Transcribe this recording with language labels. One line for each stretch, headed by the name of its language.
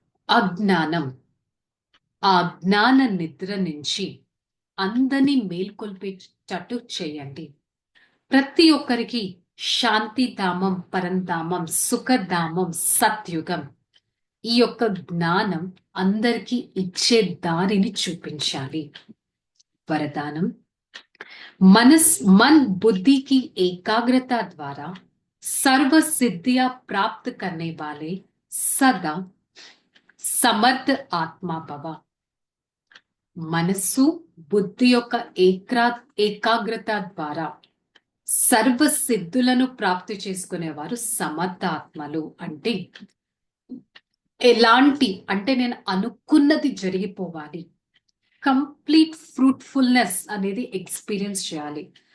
Telugu: అజ్ఞానం, ఆ జ్ఞాన నిద్ర నుంచి అందరినీ మేల్కొల్పేటట్టు చేయండి. ప్రతి ఒక్కరికి శాంతిధామం, పరంధామం, సుఖధామం, సత్యుగం, ఈ యొక్క జ్ఞానం అందరికీ ఇచ్చే దారిని చూపించాలి.
Hindi: వరదానం, मन बुद्धि की एकाग्रता द्वारा सर्व सिद्धियां प्राप्त करने वाले सदा समर्थ आत्मा भव.
Telugu: మనస్సు బుద్ధి యొక్క ఏకాగ్రత ద్వారా సర్వ సిద్ధులను ప్రాప్తి చేసుకునేవారు సమర్థ ఆత్మలు. అంటే ఎలాంటి అంటే నేను అనుకున్నది జరిగిపోవాలి, కంప్లీట్ ఫ్రూట్ఫుల్నెస్ అనేది ఎక్స్పీరియన్స్ చేయాలి.